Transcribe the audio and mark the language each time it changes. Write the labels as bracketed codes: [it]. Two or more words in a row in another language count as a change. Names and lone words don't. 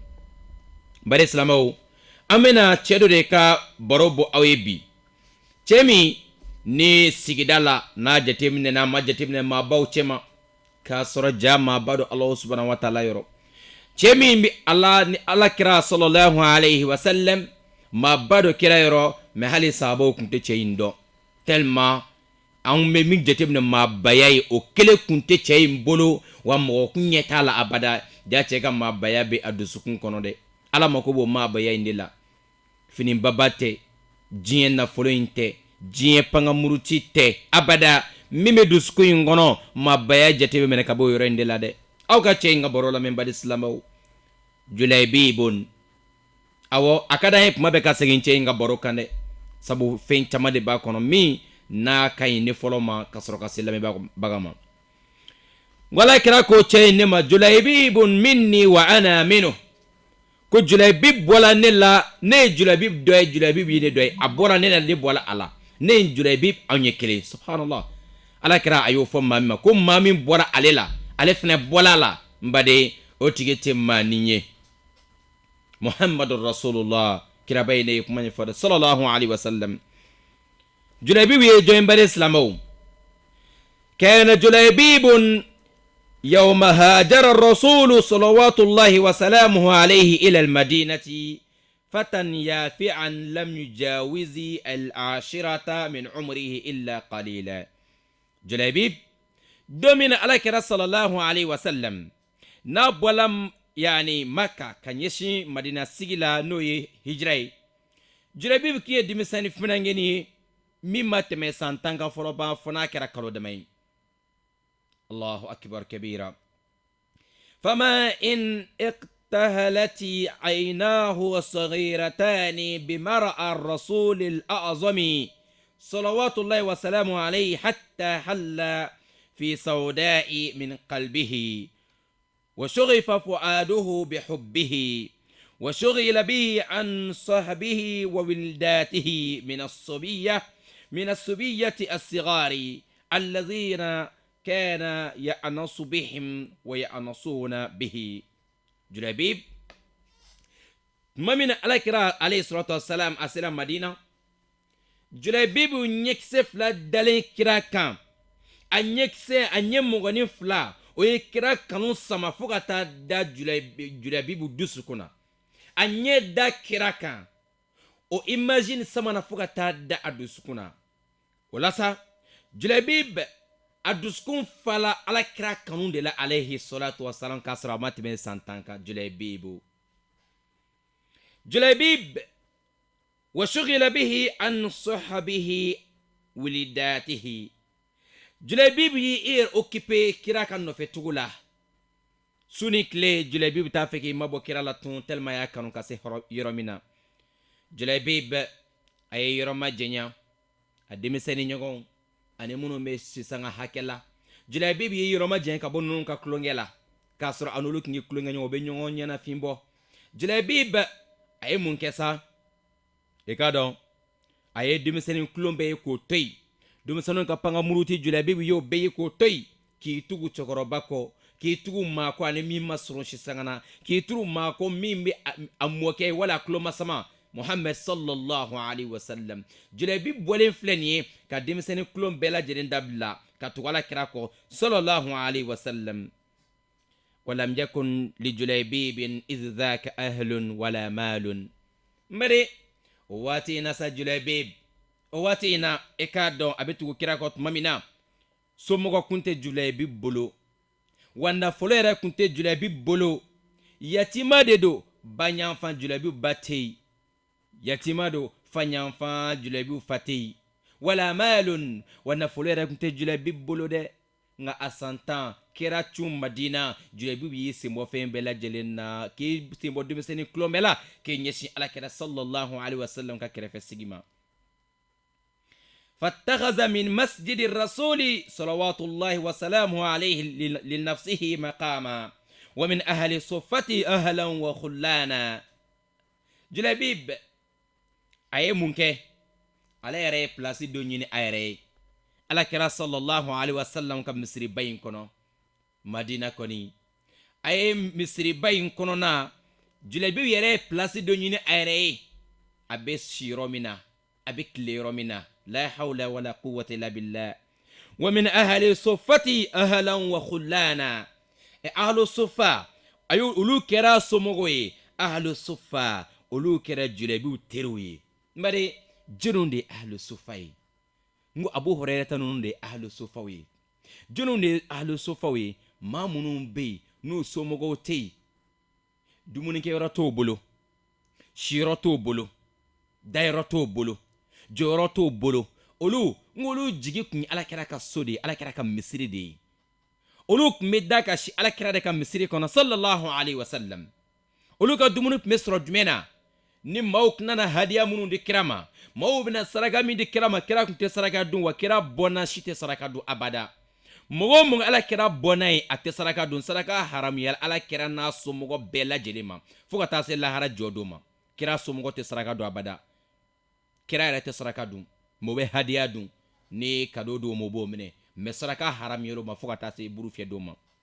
[bm] bari silamɛw, an bɛna cɛ dɔ de ka baro bɔ aw ye bi. cɛ min ni sigida la n'a jateminɛ n'a ma jateminɛ maabaw cɛma, k'a sɔrɔ ja maaba dɔ ala [ar] سبحانه وتعالى [bm] yɔrɔ. cɛ min bi ala ni ala kira [ar] صلى الله عليه وسلم [bm] maaba dɔ kira yɔrɔ, mɛ hali sahabaw kun tɛ cɛ in dɔn. tellement an bɛ min jateminɛ maabaya ye, o kelen kun tɛ cɛ in bolo, wa mɔgɔ kun ɲɛ t'a la abada. ja cɛ ka maabaya bɛ a dusukun kɔnɔ dɛ. ala mako b'o maabaya in de la. finibaba tɛ, diɲɛ nafolo in tɛ, diɲɛ pangamuruti tɛ abada. min bɛ dusukun in kɔnɔ, maabaya jate bɛ minɛ ka bɔ o yɔrɔ in de la dɛ. aw ka cɛ in ka baro la min badi silamɛw. Julaibibun, awɔ a ka d'an ye kuma bɛɛ ka segin cɛ in ka baro kan dɛ, sabu fɛn caman de b'a kɔnɔ min n'a ka ɲi ne fɔlɔ ma ka sɔrɔ ka se lamɛnbaga ma. wala kira ko cɛ in ne ma, [ar] جليبيب مني وأنا منه, [bm] ko Julaibib bɔla ne la, ne ye Julaibib dɔ ye, Julaibib ye ne dɔ ye, a bɔra ne la, ne bɔla a la, ne ye Julaibib, anw ye kelen. subhanallah, ala kira a y'o fɔ maa min ma, ko maa min bɔra ale la, ale fana bɔla a la, n baden o tigi tɛ maa ni ye. [ar] محمد رسول الله, [bm] kiraba ye ne ye kuma ɲɛfɔ dɛ [ar] صلى الله عليه وسلم. [bm] Julaibib ye jɔn bari silamɛw. [ar] كان جليبيب يوم هاجر الرسول صلوات الله وسلامه عليه إلى المدينة فتى يافعا لم يجاوز العاشرة من عمره إلا قليلا. [bm] Julaibib domin alakira [ar] صلى الله عليه وسلم [bm] na bolam yani Makka ka ɲɛsin Madina sigi la n'o ye hijira ye Julaibib kun ye denmisɛnnin funangeni ye min ma tɛmɛ san 10 kan fɔlɔ ban fɔ n'a kɛra kalo dama ye [ar] الله أكبر كبيرا فما إن اقتهلت عيناه الصغيرتان بمرأى الرسول الأعظم صلوات الله وسلامه عليه حتى حل في سوداء من قلبه وشغف فؤاده بحبه وشغل به عن صحبه وولداته من الصبية الصغار الذين كان يأنس بهم ويأنسون به [bm] Julaibib mamina alakira [ar] عليه الصلاة والسلام [bm] asila Madina Julaibib ɲɛkisɛ fila dalen kira kan a ɲɛkisɛ a ɲɛ mɔgɔnin fila o ye kira kanu sama fo ka taa da Julaibib dusukun na a ɲɛ da kira kan o imagine samana fo ka taa da a dusukun na o la sa Julaibib a dusukun fala alakira kanu de la [ar] عليه الصلاة والسلام [bm] k'a sɔrɔ a ma tɛmɛ san 10 kan Julaibib [ar] وشغل به عن صحبه وولداته [bm] Julaibib y'i occupé kira ka nɔfɛ tugu la su ni tile Julaibib t'a fɛ k'i mabɔ kira la tun tellement y'a kanu ka se yɔrɔ min na Julaibib a ye yɔrɔ ma jɛnya a denmisɛnnin ɲɔgɔnw ani minnu bɛ sisan ka hakɛ la Julaibib ye yɔrɔ ma jɛn ka bɔ ninnu ka tulonkɛ la k'a sɔrɔ a n'olu tun ye tulonkɛ ɲɔgɔn u bɛ ɲɔgɔn ɲɛnafin bɔ Julaibib a ye mun kɛ sa i k'a dɔn a ye denmisɛnnin tulon bɛɛ ye k'o to yen denmisɛnninw ka pan ka muruti Julaibib y'o bɛɛ ye k'o to yen k'i tugu cɛkɔrɔba kɔ k'i tugu maa kɔ ani min ma sɔrɔ sisan na k'i tugu maa kɔ min bɛ a mɔkɛ wala a tulo ma sama Muhammad [ar] صلى الله عليه وسلم [bm] Julaibib bɔlen filɛ nin ye ka denmisɛnnin kulon bɛɛ lajɛlen dabila ka tugu Alakira kɔ [ar] صلى الله عليه وسلم ولم يكن لجليبيب إذ ذاك أهل ولا مال [bm] mbere o waati in na sa Julaibib o waati in na e k'a dɔn a bɛ tugu kira kɔ tuma min na somɔgɔ kun tɛ Julaibib bolo wa nafolo yɛrɛ kun tɛ Julaibib bolo yatima de don baɲanfan Julaibib ba tɛ yen yatima do fanyanfan Julaibib fa tɛ yen [ar] ولا مال [bm] wa nafolo yɛrɛ kun tɛ Julaibib bolo dɛ nka a san 10 kira cun Madina Julaibib y'i senbɔ fɛn bɛɛ lajɛlen na k'i senbɔ denmisɛnnin tulon bɛɛ la k'i ɲɛsin Alakira [ar] صلى الله عليه وسلم [bm] ka kɛrɛfɛ sigi ma [ar] فاتخذ من مسجد الرسول صلوات الله وسلامه عليه لنفسه مقاما ومن أهل صفته أهلا وخلانا [bm] Julaibib a ye mun kɛ ala yɛrɛ ye place dɔ ɲini a yɛrɛ ye Alakira [ar] صلى الله عليه وسلم [bm] ka misiriba in kɔnɔ Madina kɔni a ye misiriba in kɔnɔna Julaibib yɛrɛ ye place dɔ ɲini a yɛrɛ ye a bɛ si yɔrɔ min na a bɛ tile yɔrɔ min na [ar] لا حول ولا قوة إلا بالله ومن أهل صفته أهلا وخلانا [bm] ahlu suffa ayu ulu kɛra somɔgɔ ye ahlu suffa olu kɛra Julaibib teriw ye mbari jɔnw de ahlu suffa ye ngo Abu Hurairata ninnu de ahlu suffa ye jɔnw de ahlu suffa ye maa minnu bɛ yen n'u somɔgɔw tɛ yen dumunikɛyɔrɔ t'o bolo siyɔrɔ t'o bolo dayɔrɔ t'o bolo jɔyɔrɔ t'o bolo olu ngolu jigi kun Alakira ka so de Alakira ka misiri de ye olu kun bɛ da ka si Alakira de ka misiri kɔnɔ [ar] صلى الله عليه وسلم [bm] olu ka dumuni kun bɛ sɔrɔ jumɛn na ni maaw kun nana hadiya minnu di kira ma maaw bɛna saraka min di kira ma kira kun tɛ saraka dun wa kira bɔnna si tɛ saraka dun abada mɔgɔ mɔgɔ Alakira bɔnna ye a tɛ saraka dun saraka haramuya Alakira n'a somɔgɔ bɛɛ lajɛlen ma fo ka taa se lahara jɔ don ma kira somɔgɔ tɛ saraka dun abada kira yɛrɛ tɛ saraka dun mɔgɔ bɛ hadiya dun ni kado don mɔgɔ b'o minɛ mais saraka haramuya ma fo ka taa se buru fiyɛ don ma